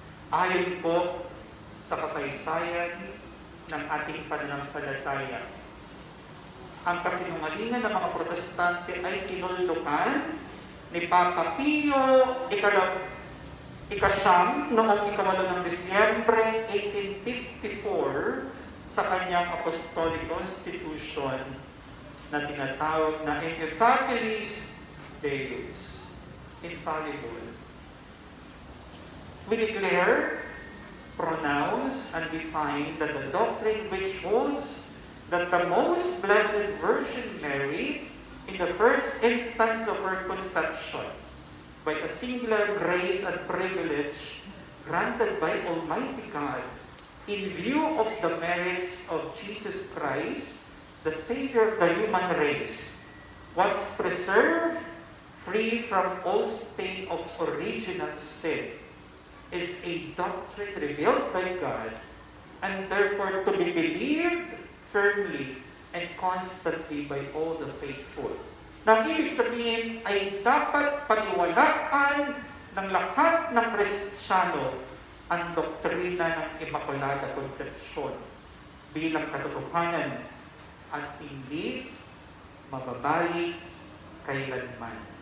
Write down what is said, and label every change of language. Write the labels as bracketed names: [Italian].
[Filipino] Ayon po sa kasaysayan ng ating pananampalataya, ang kasinungalingan ng mga Protestante ay tinuldukan ni Papa Pio ika-9 noong ika-8 ng Disyembre 1854 sa kanyang Apostolic Constitution na tinatawag na Immutabilis Deus, infallible. [English] We declare, pronounce, and define that the doctrine which holds that the Most Blessed Virgin Mary, in the first instance of her conception, by a singular grace and privilege granted by Almighty God, in view of the merits of Jesus Christ, the Savior of the human race, was preserved free from all stain of original sin, is a doctrine revealed by God, and therefore to be believed firmly and constantly by all the faithful. [Filipino] Na ibig sabihin ay dapat paniwalaan ng lahat ng Kristiyano ang doktrina ng Immaculada Conception bilang katotohanan at hindi mababalik kailanman.